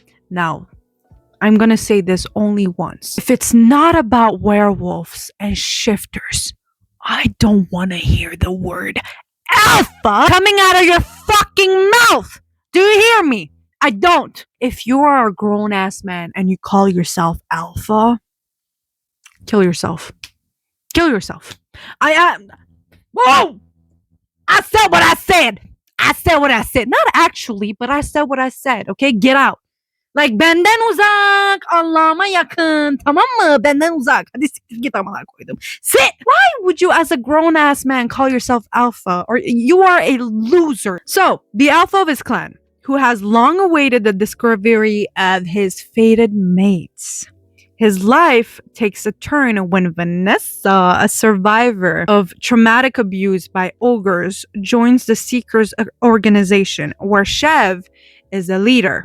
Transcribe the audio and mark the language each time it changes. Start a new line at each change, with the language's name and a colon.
English: Now, I'm gonna say this only once. If it's not about werewolves and shifters, I don't want to hear the word alpha coming out of your fucking mouth. Do you hear me? I don't. If you are a grown-ass man and you call yourself alpha, kill yourself. Kill yourself. Whoa! I said what I said. I said what I said. Not actually, but I said what I said. Okay? Get out. Like,
Turkish: benden uzak, Allah'ıma yakın, tamam mı? Benden uzak. Hadi siktir git amına koydum.
English: Sit! Why would you, as a grown-ass man, call yourself alpha? Or you are a loser. So, the alpha of his clan, who has long awaited the discovery of his fated mates, His life takes a turn when Vanessa, a survivor of traumatic abuse by ogres, joins the Seekers organization, where Chev is a leader.